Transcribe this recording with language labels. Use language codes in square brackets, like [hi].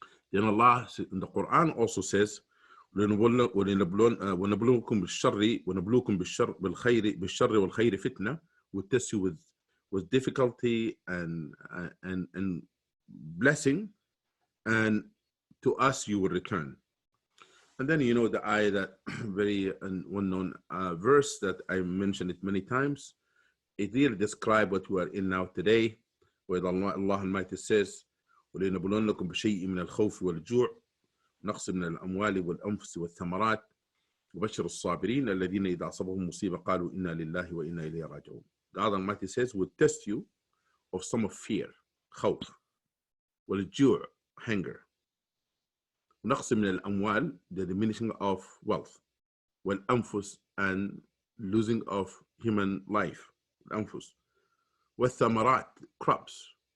[en] Then Allah in the Quran also says, [ar] وَنَبْلُوكُمْ بِالشَّرِّ وَالْخَيْرِ فِتْنَةً. [en] We test you with difficulty and blessing, and to us you will return. And then you know the ayah, that very well-known verse that I mentioned it many times. It really describes what we are in now today, where Allah Almighty says, [ar] وَلِنَبْلُوَنَّكُمْ بِشَيْءٍ مِنَ الْخَوْفِ وَالْجُوعِ نَقْصٍ مِنَ الْأَمْوَالِ وَالْأَنْفُسِ وَالثَّمَرَاتِ وَبَشِّرِ الصَّابِرِينَ الَّذِينَ إِذَا أَصَابَهُم مُّصِيبَةٌ قَالُوا إِنَّا لِلَّهِ وَإِنَّا إِلَيْهِ رَاجِعُونَ. [en] God Almighty says, we'll test you of some of fear, khawf, [ar] والجوع, [en] hunger, [ar] نقص من الأموال, [en] the diminishing of wealth, [ar] والأنفس, [en] and losing of human life, [ar] الأنفس, والثمرات, [en] crops,